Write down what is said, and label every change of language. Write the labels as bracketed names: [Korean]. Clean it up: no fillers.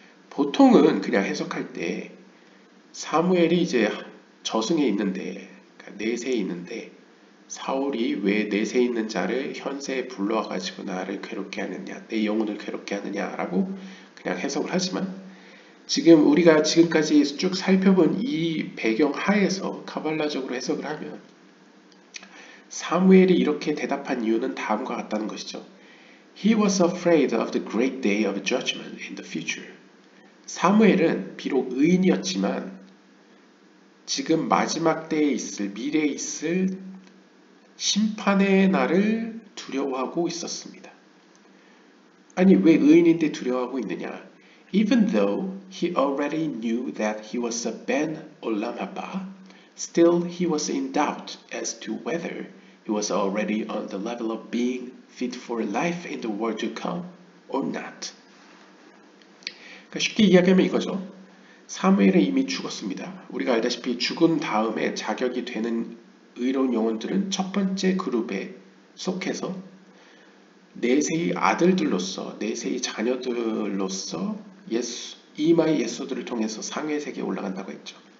[Korean] 보통은 그냥 해석할 때 사무엘이 이제 저승에 있는데, 그러니까 내세에 있는데 사울이 왜 내세에 있는 자를 현세에 불러와가지고 나를 괴롭게 하느냐, 내 영혼을 괴롭게 하느냐라고 그냥 해석을 하지만 지금 우리가 지금까지 쭉 살펴본 이 배경 하에서 카발라적으로 해석을 하면 사무엘이 이렇게 대답한 이유는 다음과 같다는 것이죠. [English] He was afraid of the great day of judgment in the future. [Korean] 사무엘은 비록 의인이었지만 지금 마지막 때에 있을, 미래에 있을 심판의 날을 두려워하고 있었습니다. 아니, 왜 의인인데 두려워하고 있느냐? [English] Even though he already knew that he was a ben olam haba, still he was in doubt as to whether he was already on the level of being fit for life in the world to come or not. [Korean] 그러니까 쉽게 이야기하면 이거죠. 사무엘은 이미 죽었습니다. 우리가 알다시피 죽은 다음에 자격이 되는 의로운 영혼들은 첫 번째 그룹에 속해서 내세의 아들들로서, 내세의 자녀들로서 이마의 예수들을 통해서 상회 세계에 올라간다고 했죠.